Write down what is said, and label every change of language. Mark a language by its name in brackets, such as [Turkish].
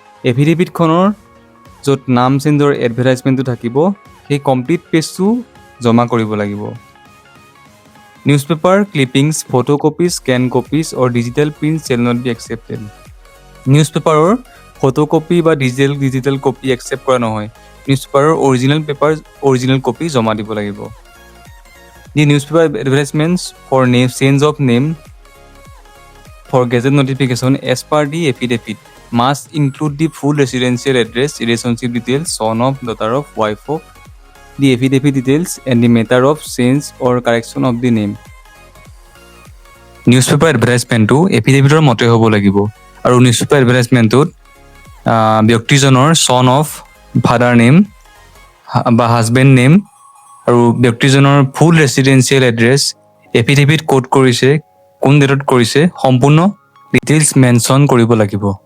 [Assamese] এফিডেভিটখনৰ য'ত নাম চেঞ্জৰ এডভাৰটাইজমেণ্টটো থাকিব, সেই কমপ্লিট পেজটো জমা কৰিব লাগিব। [English] News paper clippings, photocopies, scan copies or digital print shall not be accepted. [Assamese] News পেপাৰৰ ফটোকপি বা ডিজিটেল কপি একচেপ্ট কৰা নহয়, নিউজ পেপাৰৰ অৰিজিনেল কপি জমা দিব লাগিব। [English] The newspaper advertisements for name change of name for gazette notification as per the affidavit must include the full residential address, relationship details, son of, daughter of, wife of, the affidavit details, and the matter of change or correction of the name. [Assamese] Newspaper এডভাৰটাইজমেণ্টটো এফিডেভিটৰ মতে হ'ব লাগিব আৰু newspaper এডভাৰটাইজমেণ্টটোত ব্যক্তিজনৰ চন of father name বা husband name আৰু ব্যক্তিজনৰ ফুল residential address affidavit ক'ত কৰিছে কোন ডেটত কৰিছে সম্পূৰ্ণ ডিটেইলছ মেনশ্যন কৰিব লাগিব।